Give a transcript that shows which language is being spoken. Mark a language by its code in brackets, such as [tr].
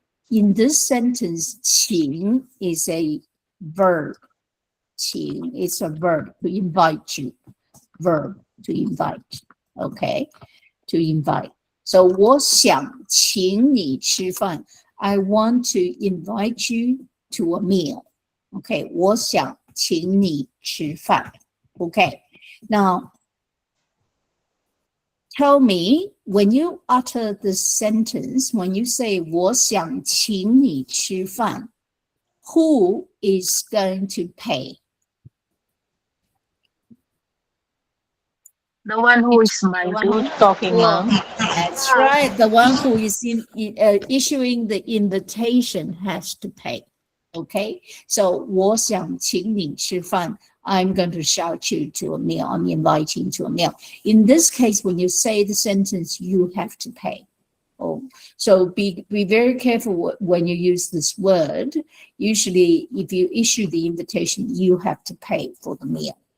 [en] In this sentence, 请 is a verb. 请 is a verb to invite you. Verb to invite. Okay, to invite. So [zh] 我想请你吃饭. [en] I want to invite you to a meal. Okay, [zh] 我想请你吃饭. [en] Okay, now tell me, when you utter this sentence, when you say [zh] 我想请你吃饭, [en] who is going to pay? The one who is talking, ma'am. That's right. The one who is issuing the invitation has to pay. Okay, so [zh] 我想请你吃饭. [en] I'm going to shout you to a meal. I'm inviting you to a meal. In this case, when you say the sentence, you have to pay. Oh, so be very careful when you use this word. Usually, if you issue the invitation, you have to pay for the meal.